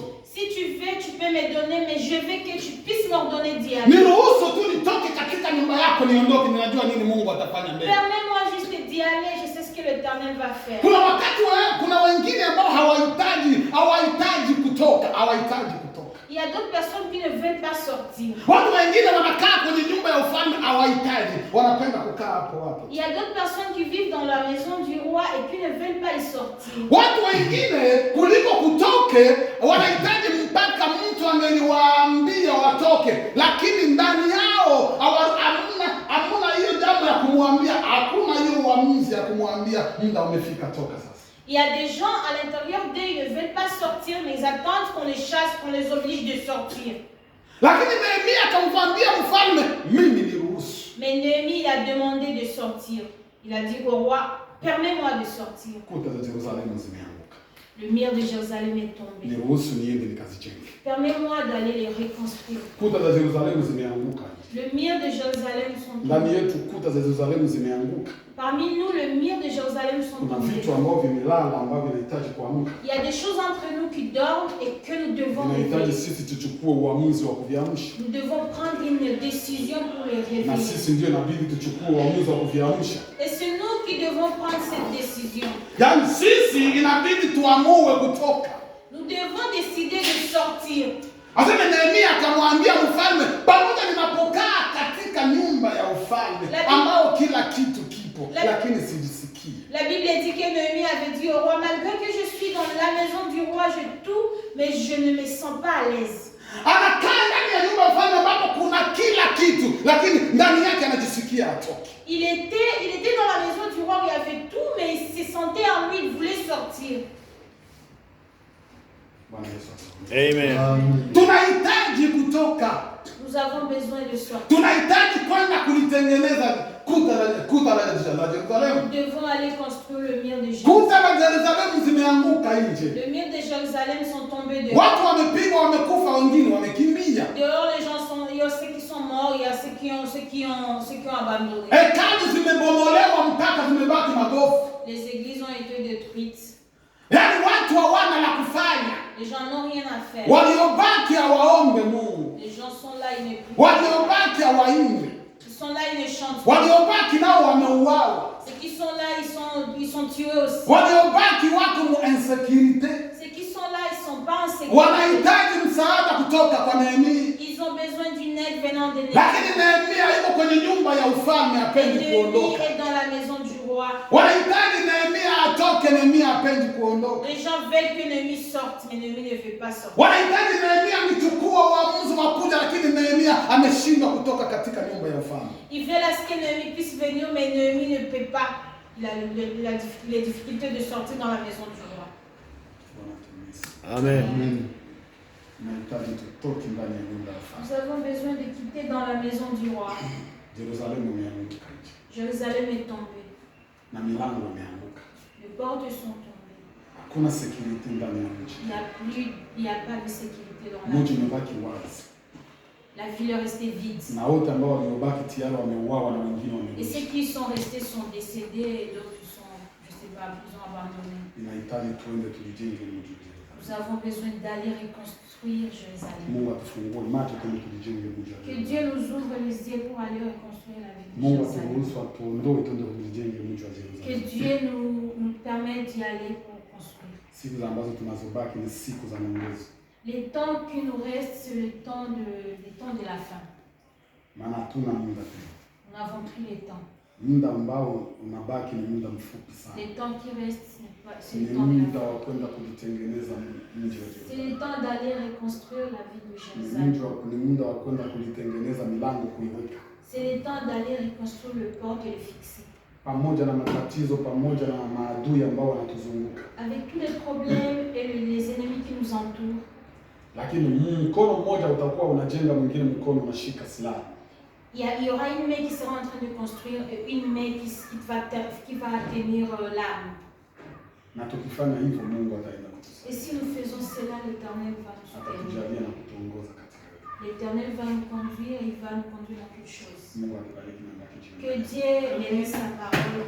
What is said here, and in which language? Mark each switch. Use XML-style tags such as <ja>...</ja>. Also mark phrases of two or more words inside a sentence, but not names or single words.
<fr>Si tu veux, tu peux me donner, mais je veux que tu puisses m'ordonner d'y aller.</fr> <sw>Niruhusu tu nitoke katika nyumba yako niondoke, ninajua nini Mungu atafanya mbele.</sw> <fr>Permets-moi juste d'y aller, je sais ce que l'Éternel va faire.</fr> <sw>Kuna wengine ambao hawahitaji kutoka.</sw> <fr>Il y a d'autres personnes qui ne veulent pas sortir.</fr> <sw>Watu wengine wanakaa kwenye nyumba ya ufalme, hawahitaji, wanapenda kukaa hapo.</sw> <fr>Il y a d'autres personnes qui vivent dans la maison du roi et qui ne veulent pas y sortir.</fr> <sw>Watu wengine kuliko kutoke, wanahitaji mpaka mtu angeliwaambia watoke, lakini ndani yao hamuna hiyo jambo ya kumwambia, hakuna hiyo uamuzi ya kumwambia muda umefika, toka sasa.</sw> <fr>Il y a des gens à l'intérieur d'eux, ils ne veulent pas sortir, mais ils attendent qu'on les chasse, qu'on les oblige de sortir.</fr> <sw>Lakini Nehemia akamwambia mfalme, mimi niruhusu.</sw> <fr>Mais Néhémie, il a demandé de sortir. Il a dit au roi, permets-moi de sortir.</fr> <sw>Kuta za Yerusalemu zimeanguka.</sw> <fr>Le mur de Jérusalem est tombé.</fr> <sw>Niruhusu niende nikazijenge.</sw> <fr>Permets-moi d'aller les reconstruire.</fr> <sw>Kuta za Yerusalemu zimeanguka.</sw> <fr>Le mur de Jérusalem sont</fr> <sw>Ndani</sw> <fr>tombés.</fr> <sw>yetu kuta za Yerusalemu zimeanguka.</sw> <fr>Parmi nous, le mur de Jérusalem sont</fr> <sw>Kuna</sw> <fr>tombés.</fr> <sw>vitu ambavyo vimelala ambavyo vinahitaji kuamka.</sw> <fr>Il y a des choses entre nous qui dorment et que nous devons</fr> <sw>Tunahitaji</sw> <fr>réveiller.</fr> <sw>sisi tuchukue uamuzi wa kuviamsha.</sw> <fr>Nous devons prendre une décision pour les</fr> <sw>Na</sw> <fr>réveiller.</fr> <sw>sisi ndio inabidi tuchukue uamuzi wa kuviamsha.</sw> <fr>Et c'est nous qui devons prendre cette décision.</fr> <sw>Yaani sisi inabidi tuamue kutoka.</sw> <fr>Nous devons décider de sortir.</fr> <sw>Asema Nehemia akamwambia mfalme, pamoja ninapokaa katika nyumba ya ufalme ambao kila kitu kipo, lakini sijisikii.</sw> <fr>La Bible dit que Néhémie avait dit au roi, malgré que je suis dans la maison du roi, je tout, mais je ne me sens pas à l'aise.</fr> <sw>Anakaa ndani ya nyumba ya ufalme ambapo kuna kila kitu, lakini ndani yake anajisikia atoke.</sw> <fr>Il était dans la maison du roi où il y avait tout, mais il se sentait en lui, il voulait sortir. Amen.</fr> <sw>Tunahitaji kutoka.</sw> <fr>Nous avons besoin de sortir.</fr> <sw>Tunahitaji kwenda kulitengeneza kuta la Yerusalemu.</sw> <fr>Nous devons aller construire le mur de Jérusalem.</fr> <sw>Kuta la Yerusalemu zimeanguka nje.</sw> <fr>Le mur de Jérusalem sont tombés dehors.</fr> <sw>Watu wamepigwa, wamekufa, wengine wamekimbia.</sw> <fr>Dehors, les gens sont, il y a ceux qui sont morts, il y a ceux qui ont abandonné.</fr> <sw>Hekalu zimebomolewa mpaka zimebaki magofu.</sw> <fr>Les églises ont été détruites.</fr> <sw>Yaani watu hawana la kufanya.</sw> <fr>Les gens n'ont rien à faire.</fr> <sw>Waliobaki hawaombe Mungu.</sw> <fr>Les gens sont là, ils ne prient.</fr> <sw>Waliobaki hawaimbe.</sw> <fr>Ils sont là, ils ne chantent.</fr> <sw>Waliobaki nao wameuawa.</sw> <fr>Ceux qui sont là, ils sont tués aussi.</fr> <sw>Waliobaki wako mu insecurity.</sw> <fr>Ceux qui sont sont là, ils ne sont pas en sécurité.</fr> <sw>Wanahitaji msaada kutoka kwa Nehemia.</sw> <fr>Ils ont besoin d'une aide venant de</fr> <sw>Lakini Nehemia yuko kwenye nyumba ya ufalme, hapendi kuondoka.</sw> <fr>Néhémie est dans la maison du roi.</fr> <sw>Wanahitaji Nehemia atoke, Nehemia hapendi kuondoka.</sw> <fr>Les gens veulent que Néhémie sorte, mais Néhémie ne veut pas sortir.</fr> <sw>Wanahitaji Nehemia amechukua uamuzi wa kuja, lakini Nehemia ameshindwa kutoka katika nyumba ya ufalme.</sw> <fr>Ils veulent à ce que Néhémie puisse venir, mais Néhémie ne peut pas. Il a les difficultés de sortir dans la maison du roi. Amen.</fr> <sw>Tunahitaji tutoke ndani ya nyumba ya ufalme.</sw> <fr>Nous avons besoin de quitter dans la maison du roi.</fr> <sw>Yerusalemu imeanguka nje</sw> <fr>Jérusalem est tombée.</fr> <sw>na milango imeanguka.</sw> <fr>Les portes sont tombées.</fr> <sw>Hakuna security ndani ya mji.</sw> <fr>Il n'y a pas de sécurité dans la</fr> <sw>Mji</sw> <fr>ville.</fr> <sw>umebaki wazi.</sw> <fr>La ville est restée vide.</fr> <sw>Na wote ambao waliobaki tayari wameuawa na wengine</sw> <fr>Et</fr> <sw>wamerudi.</sw> <fr>ceux qui sont restés sont décédés et d'autres sont, je ne sais pas, ils ont abandonné.</fr> <sw>Inahitaji tuende tulijenge mji.</sw> <fr>Nous avons besoin d'aller reconstruire Jérusalem.</fr> <sw>Mungu atufungue macho tuende tulijenge mji.</sw> <fr>Que Dieu nous ouvre les yeux pour aller reconstruire la ville de</fr> <sw>Mungu</sw> <fr>Jérusalem.</fr> <sw>aturuhusu atuondoe tuende tulijenge mji wa</sw> <fr>Que</fr> <sw>Yerusalemu.</sw> <fr>Dieu nous permette d'y aller pour construire.</fr> <sw>Siku ambazo tunazobaki ni siku za maombolezo.</sw> <fr>Les temps qui nous restent, c'est les temps de la fin.</fr> <sw>Maana hatuna muda tena.</sw> <fr>Nous n'avons plus les temps.</fr> <sw>Muda ambao unabaki ni muda mfupi sana.</sw> <fr>Les temps qui restent, c'est</fr> <sw>Ni</sw> <fr>le temps de la</fr> <sw>muda</sw> <fr>fin.</fr> <sw>wa kwenda kujitengeneza mji wa</sw> <fr>C'est</fr> <sw>Yerusalemu.</sw> <fr>le temps d'aller reconstruire la ville de</fr> <sw>Ni</sw> <fr>Jérusalem.</fr> <sw>muda wa kwenda kulitengeneza milango kuiweka.</sw> <fr>C'est le temps d'aller reconstruire le port et le fixer.</fr> <sw>Pamoja na matatizo, pamoja na maadui ambao wanatuzunguka.</sw> <fr>Avec tous les problèmes et les ennemis qui nous entourent.</fr> <sw>Lakini mkono mmoja utakuwa unajenga, mwingine mkono unashika silaha.</sw> <fr>Il y aura une main qui sera en train de construire et une main qui va tenir l'arme.</fr> <sw>Na tukifanya hivyo Mungu ataenda kutusaidia.</sw> <fr>Et si nous faisons cela, l'Éternel va nous soutenir.</fr> <sw>Atatujalia na kutuongoza katika yote.</sw> <fr>L'Éternel va nous conduire, il va nous conduire dans toutes choses.</fr> <sw>Mungu atubariki na bariki.</sw> <fr>Que Dieu bénisse sa parole.</fr>